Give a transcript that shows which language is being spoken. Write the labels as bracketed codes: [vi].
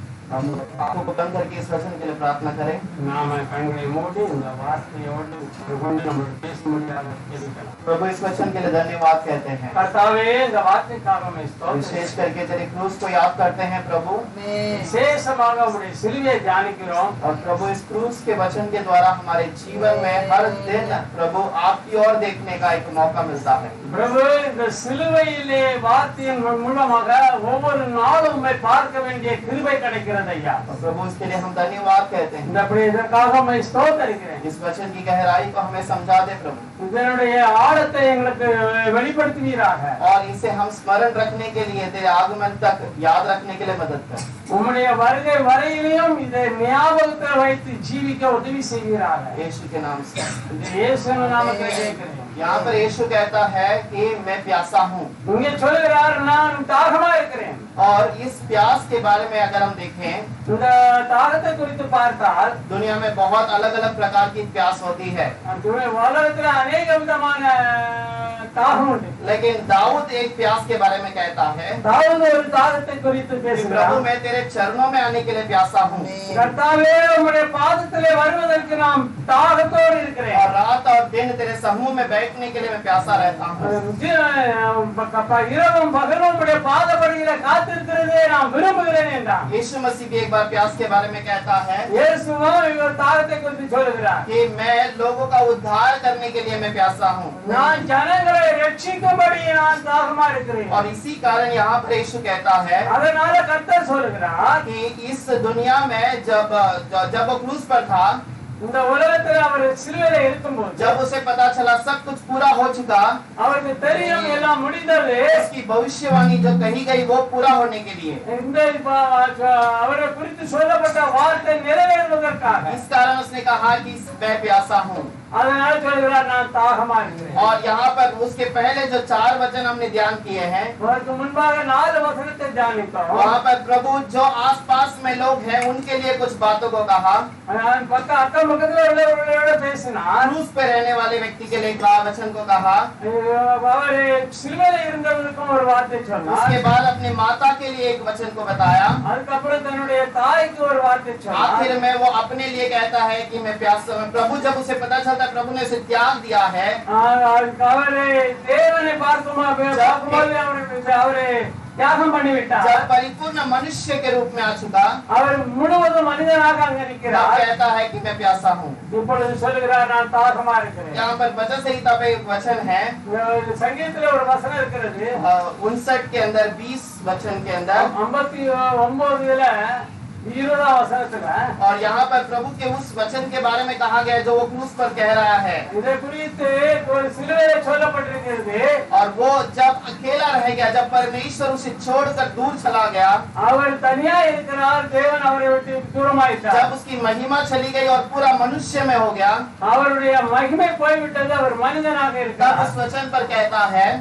[hi] हम आंखों को बंद करके इस वचन के लिए प्रार्थना करें। [ta] நாம கண்களை மூடி இந்த வார்த்தையோடு கொண்டு நம்ம பேச முடியாத கேள்விகள். [hi] प्रभु इस वचन के लिए धन्यवाद कहते हैं, [ta] கர்த்தாவே இந்த வார்த்தைக்காக உம்மை ஸ்தோத்திரம். [hi] विशेष करके तेरे क्रूस को याद करते हैं प्रभु, [ta] விசேஷமாக உம்முடைய சிலுவையை தியானிக்கிறோம். [hi] और प्रभु इस क्रूस के वचन के द्वारा हमारे जीवन में हर दिन प्रभु आपकी ओर देखने का एक मौका मिलता है। [ta] பிரபு இந்த சிலுவையிலே வார்த்தையின் மூலமாக ஒவ்வொரு நாளும் உம்மை பார்க்க வேண்டிய கிருபை கிடைக்கிறது ஐயா. [hi] और प्रभु इसके लिए हम धन्यवाद कहते हैं। [ta] இந்த அப்படி இதற்காக உம்மை ஸ்தோத்திரிக்கிறேன். [hi] इस वचन की गहराई को हमें समझा दे प्रभु, [ta] இதனுடைய ஆழத்தை எங்களுக்கு வெளிப்படுத்துவீராக. [hi] और इसे हम स्मरण रखने के लिए तेरे आगमन तक याद रखने के लिए मदद कर। [ta] உம்முடைய வருகை வரையிலும் இதை ஞாபகத்தில் வைத்து ஜீவிக்க உதவி செய்வீராக. [hi] यीशु के नाम से। [ta] இந்த இயேசுவின் நாமத்தில் கேட்கிறேன். [hi] यहाँ पर यीशु कहता है कि मैं प्यासा हूँ, [ta] இங்கே சொல்லுகிறார் நான் தாகமா இருக்கிறேன். [hi] और इस प्यास के बारे में अगर हम देखें, [ta] இந்த தாகத்தை குறித்து பார்த்தால் [hi] दुनिया में बहुत अलग अलग प्रकार की प्यास होती है, [ta] உலகத்துல அநேக விதமான தாகம் உண்டு. [hi] लेकिन दाऊद एक प्यास के बारे में कहता है [ta] தாவீது ஒரு தாகத்தை குறித்து [hi] कि [ta] பேசுகிறார். [hi] प्रभु मैं तेरे चरणों में आने के लिए प्यासा हूँ, [ta] கர்த்தாவே உம்முடைய பாதத்திலே வருவதற்கு நான் தாகத்தோடு இருக்கிறேன். [hi] और रात और दिन तेरे समूह में बैठने के लिए मैं प्यासा रहता हूँ। [ta] இரவும் பகலும் உம்முடைய பாதபடியில காத்திருக்கிறதே நான் விரும்புகிறேன் என்றார். [hi] यीशु मसीह भी एक बार प्यास के बारे में कहता है [ta] இயேசுவும் இவர் தாகத்தை குறித்து சொல்லுகிறார். [hi] कि मैं लोगों का उद्धार करने के लिए मैं प्यासा हूँ, [ta] நான் ஜனங்களை ரட்சிக்கும்படி நான் தாகமா இருக்கிறேன். [hi] और इसी कारण यहाँ पर यीशु कहता है [ta] அதனால கர்த்தர் சொல்லுகிறார் [hi] कि इस दुनिया में जब वो क्रूस पर था, [ta] இந்த உலகத்துல அவர் சிலுவையில இருக்கும்போது [hi] जब उसे पता चला सब कुछ पूरा हो चुका, [ta] அவருக்கு தெரியும் எல்லாம் முடிந்தது. [hi] उसकी भविष्यवाणी जो कही गई वो पूरा होने के लिए, [ta] இந்த அவரை குறித்து சொல்லப்பட்ட வார்த்தை நிறைவேறுவதற்காக [hi] इस कारण उसने कहा कि मैं प्यासा हूँ। [ta] அதனால சொல்கிறார் நான் தாகமா இருக்கிறேன். [hi] और यहाँ पर उसके पहले जो 4 वचन हमने ध्यान किए हैं, [ta] அதற்கு முன்பாக 4 वचनத்தை தியானித்தோம். [hi] वहाँ पर प्रभु जो आसपास में लोग हैं उनके लिए कुछ बातों को कहा, [ta] அக்கம் பக்கத்துல உள்ளவர்களோட பேசினார். [hi] क्रूस पे रहने वाले व्यक्ति के लिए कहा, वचन को कहा, [ta] அவர் சிலுவையில இருந்தவர்களுக்கும் ஒரு வார்த்தை சொன்னார். [hi] उसके बाद अपनी माता के लिए एक वचन को बताया, [ta] அதுக்கப்புறம் தன்னுடைய தாய்க்கு ஒரு வார்த்தை சொன்னார். [hi] आखिर में वो अपने लिए कहता है कि मैं प्यासा हूँ। प्रभु जब उसे पता चलता प्रभु ने उसे त्याग दिया है, [ta] அவரை தேவனை பார்க்கும்போது அவரை தியாகம் பண்ணிவிட்டார். [hi] जब परिपूर्ण मनुष्य के रूप में आ चुका, [ta] அவர் முழுவதும் மனிதனாக அங்க [hi] तब [ta] நிற்கிறார். [hi] कहता है कि मैं प्यासा हूँ। [ta] இப்பொழுது சொல்லுகிறார் நான் தாகமா இருக்கிறேன். [hi] यहाँ पर वचन संहिता पे एक वचन है, [ta] சங்கீதத்துல ஒரு வசனம் இருக்கிறது. [hi] 59 के अंदर 20 वचन के अंदर, [ta] 59ல 20 வசனத்துல [hi] और यहाँ पर प्रभु के उस वचन के बारे में कहा गया जो वो क्रूस पर कह रहा है, [ta] இதை குறித்து ஒரு சிலுவையில சொல்லப்பட்டிருக்கிறது. [hi] और वो जब अकेला रह गया, जब परमेश्वर उसे छोड़कर दूर चला गया, [ta] அவர் தனியா இருக்கிறார். தேவன் அவரை விட்டு தூரமாயிட்டார். [hi] जब उसकी महिमा चली गई और पूरा मनुष्य में हो गया, [ta] அவருடைய மகிமை போய்விட்டது. அவர் மனிதனாக [hi] तब [ta] இருக்கிறார். [hi] उस वचन पर कहता है